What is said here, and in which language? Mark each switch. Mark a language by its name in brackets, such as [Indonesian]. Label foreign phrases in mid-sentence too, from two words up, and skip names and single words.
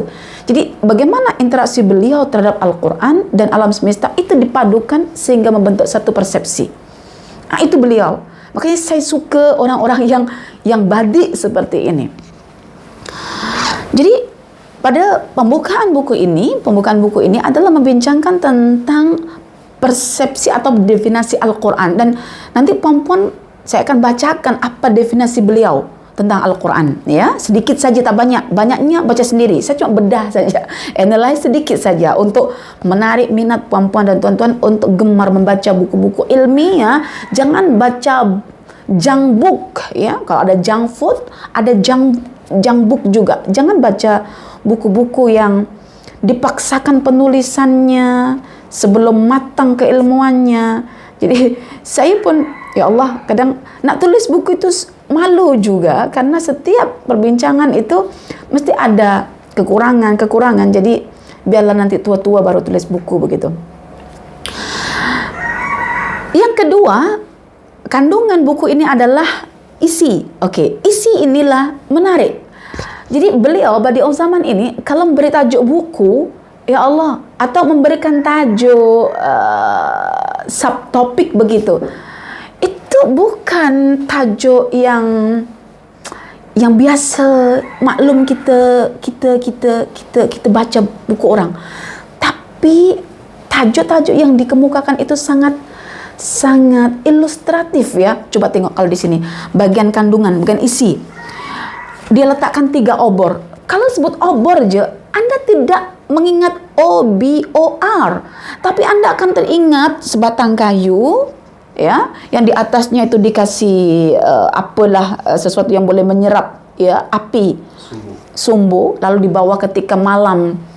[Malay] Jadi bagaimana interaksi beliau terhadap Al-Quran dan alam semesta itu dipadukan sehingga membentuk satu persepsi. Nah, itu beliau. Makanya saya suka orang-orang yang badi seperti ini. Jadi pada pembukaan buku ini adalah membincangkan tentang persepsi atau definisi Al-Quran, dan nanti puan-puan saya akan bacakan apa definisi beliau tentang Al-Quran, ya, sedikit saja, tak banyak, banyaknya baca sendiri. Saya cuma bedah saja, analyze sedikit saja untuk menarik minat puan-puan dan tuan-tuan untuk gemar membaca buku-buku ilmiah. Jangan baca [English] junk book, [Malay] ya. Kalau ada [English] junk food, [Malay] ada [English] junk book [Malay] juga. Jangan baca buku-buku yang dipaksakan penulisannya sebelum matang keilmuannya. Jadi saya pun, [Arabic] ya Allah, [Malay] kadang nak tulis buku itu malu juga, karena setiap perbincangan itu mesti ada kekurangan. Jadi biarlah nanti tua-tua baru tulis buku begitu. Yang kedua, kandungan buku ini adalah isi. Oke, isi inilah menarik. Jadi beliau Badi'u Zaman ini kalau memberi tajuk buku, [Arabic] ya Allah, [Malay] atau memberikan tajuk subtopik begitu, itu bukan tajuk yang biasa maklum kita baca buku orang, tapi tajuk-tajuk yang dikemukakan itu sangat ilustratif, ya. Coba tengok kalau di sini bagian kandungan, bukan isi. Dia letakkan 3 obor. Kalau sebut obor je, Anda tidak mengingat OBOR, tapi Anda akan teringat sebatang kayu, ya, yang di atasnya itu dikasih sesuatu yang boleh menyerap, ya, api, sumbu, lalu dibawa ketika malam.